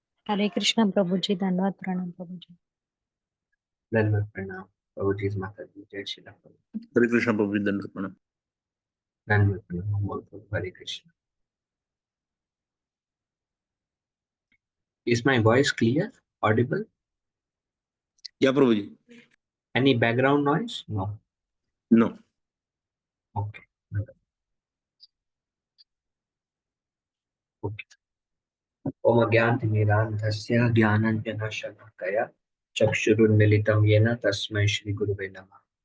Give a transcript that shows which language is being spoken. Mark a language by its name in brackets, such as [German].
[Hindi] हरे कृष्णा प्रभु जी, धन्यवाद प्रणाम प्रभु जी। धन्यवाद प्रणाम प्रभु जी, माता जी, जय श्री राम। हरे कृष्णा प्रभु जी, धन्यवाद प्रणाम। धन्यवाद प्रणाम, बोल प्रभु, हरे Krishna. [English] Is my voice clear, audible? [Hindi] Yeah, Prabhu ji. [English] Any background noise? No. No. Okay. [Sanskrit] Okay. ओम अज्ञानतिमिरान्धस्य ज्ञानाञ्जनशलाकया चक्षुरुन्मीलितं येन तस्मै श्रीगुरुवे नमः।